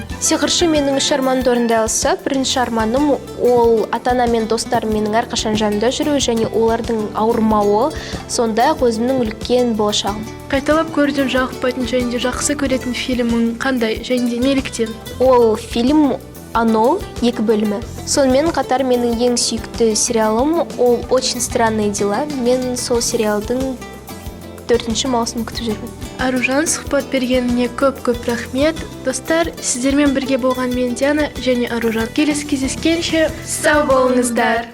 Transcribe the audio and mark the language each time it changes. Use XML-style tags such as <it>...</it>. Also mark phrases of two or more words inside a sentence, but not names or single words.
<kk>Сиқыршы менің 3 арманымды орындай алса, бірінші арманым ол ата-ана мен достарым менің әрқашан жанымда жүруі және олардың ауырмауы, сондай-ақ өзімнің үлкен болашағым. Қайталап көруден жалықпайтын және де жақсы көретін фильмің қандай және де неліктен? Ол фильм «Оно» 2 бөлімі. Сонымен қатар менің ең сүйікті сериалым ол «Очень странные дела». Мен сол сериалдың 4-ші маусымын күтіп жүрмін. Аружан, сұхбат бергеніне көп рахмет. Достар, сіздермен бірге болған мен Диана және Аружан. Келесі кездескенше сау болыңыздар.</kk>